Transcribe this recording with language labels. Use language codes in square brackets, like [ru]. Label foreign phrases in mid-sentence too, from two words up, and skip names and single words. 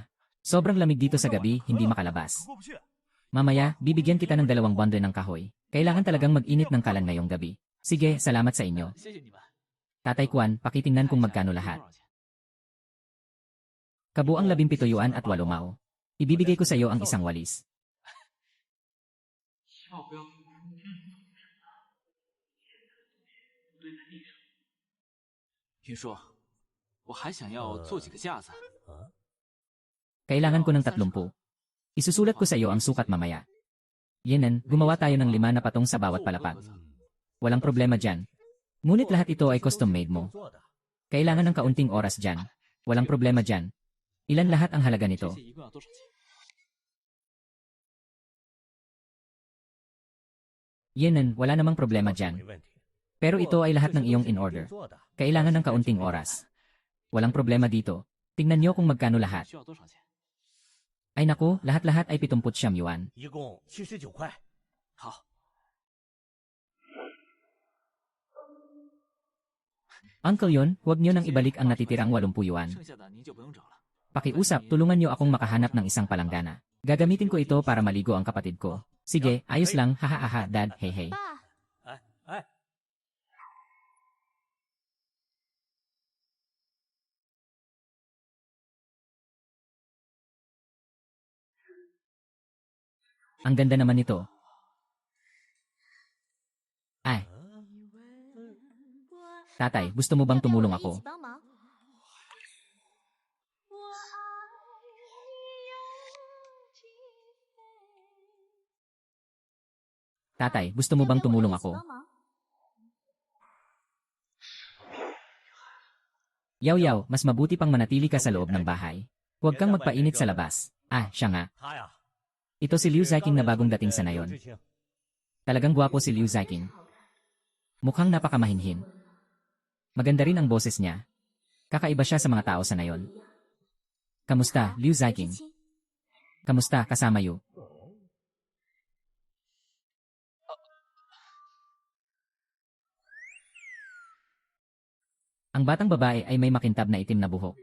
[tl] Sobrang lamig dito sa gabi, hindi makalabas. Mamaya, bibigyan kita ng 2 bundle ng kahoy. Kailangan talagang mag-init ng kalan ngayong gabi. Sige, salamat sa inyo. Tatay Kwan, pakitingnan kung magkano lahat. Kabuang 17 yuan at 8 mao. Ibibigay ko sa iyo ang isang walis. [zh] 云叔，我还想要做几个架子。 [tl] Kailangan ko ng 30. Isusulat ko sa iyo ang sukat mamaya. Yenan, gumawa tayo ng 5 na patong sa bawat palapag. Walang problema dyan. Ngunit lahat ito ay custom-made mo. Kailangan ng kaunting oras dyan. Walang problema dyan. Ilan lahat ang halaga nito? [zh] 这些一共要多少钱？ [tl] Yenan, wala namang problema dyan. Pero ito ay lahat ng iyong in-order. Kailangan ng kaunting oras. Walang problema dito. Tingnan niyo kung magkano lahat. [zh] 需要多少钱？ [tl] Ay naku, lahat-lahat ay 70 yuan. [zh] 一共79块。好， [tl] Uncle yon, huwag niyo nang ibalik ang natitirang 80 yuan. [zh] 剩下的您就不用找了。 [tl] Pakiusap, tulungan niyo akong makahanap ng isang palanggana. Gagamitin ko ito para maligo ang kapatid ko. Sige, ayos lang, haha, dad, hey hey. [zh] 爸，哎哎， [tl] Ang ganda naman nito. Ay, tatay, gusto mo bang tumulong [zh] 要不要我一 [tl] ako? [zh] 起帮忙？我爱你有几分？ [tl] Tatay, gusto mo bang tumulong [zh] 要不要 [tl] ako? [zh] 我一起帮忙 [tl] Yaw-yaw, mas mabuti pang manatili ka sa loob ng bahay. Huwag kang magpainit sa labas. Ah, siya nga. [zh] 他呀， [tl] Ito si Liu Ziking na bagong dating sa [zh] 刘 [tl] nayon. [zh] 志清 [tl] Talagang gwapo si Liu Ziking. Mukhang napakamahinhin. Maganda rin ang boses niya. Kakaiba siya sa mga tao sa nayon. Kamusta, Liu [zh] 志 [tl] Ziking? [zh] 清， [tl] Kamusta, kasama Yu? Ang batang babae ay may makintab na itim na buhok.